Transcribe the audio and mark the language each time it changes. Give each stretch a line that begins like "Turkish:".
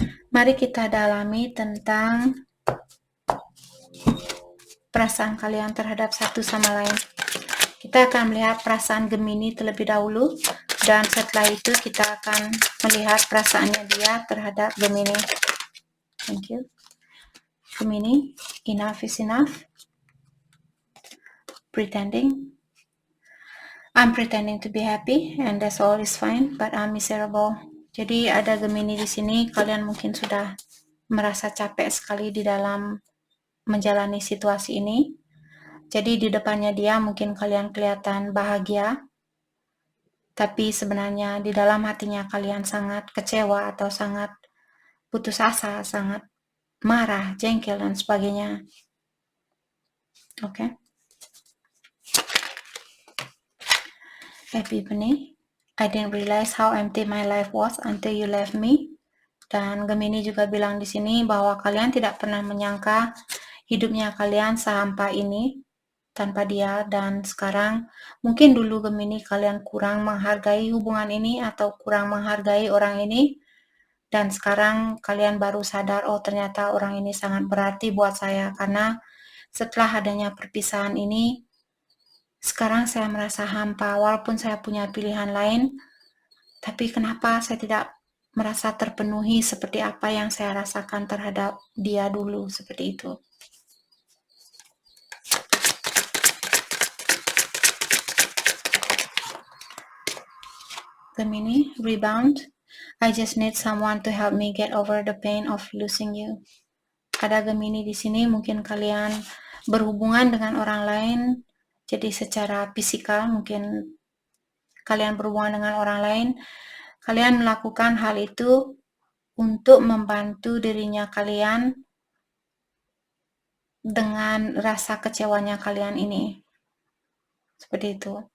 Indonesian: Mari kita dalami tentang perasaan kalian terhadap satu sama lain. Kita akan melihat perasaan Gemini terlebih dahulu, dan setelah itu kita akan melihat perasaannya dia terhadap Gemini.
English: Thank you. Gemini, enough is enough. Pretending. I'm pretending to be happy and that's all is fine, but I'm miserable.
Indonesian: Jadi ada Gemini di sini, kalian mungkin sudah merasa capek sekali di dalam menjalani situasi ini. Jadi di depannya dia mungkin kalian kelihatan bahagia, tapi sebenarnya di dalam hatinya kalian sangat kecewa atau sangat putus asa, sangat marah, jengkel, dan sebagainya. Oke.
English: Epiphany, I didn't realize how empty my life was until you left me.
Indonesian: Dan Gemini juga bilang di sini bahwa kalian tidak pernah menyangka hidupnya kalian sehampa ini tanpa dia, dan sekarang mungkin dulu Gemini kalian kurang menghargai hubungan ini atau kurang menghargai orang ini, dan sekarang kalian baru sadar, oh ternyata orang ini sangat berarti buat saya, karena setelah adanya perpisahan ini, sekarang saya merasa hampa. Walaupun saya punya pilihan lain, tapi kenapa saya tidak merasa terpenuhi seperti apa yang saya rasakan terhadap dia dulu, seperti itu.
English: Gemini, rebound. I just need someone to help me get over the pain of losing you.
Indonesian: Ada Gemini di sini, mungkin kalian berhubungan dengan orang lain, jadi secara fisikal mungkin kalian berhubungan dengan orang lain, kalian melakukan hal itu untuk membantu dirinya kalian dengan rasa kecewanya kalian ini. Seperti itu.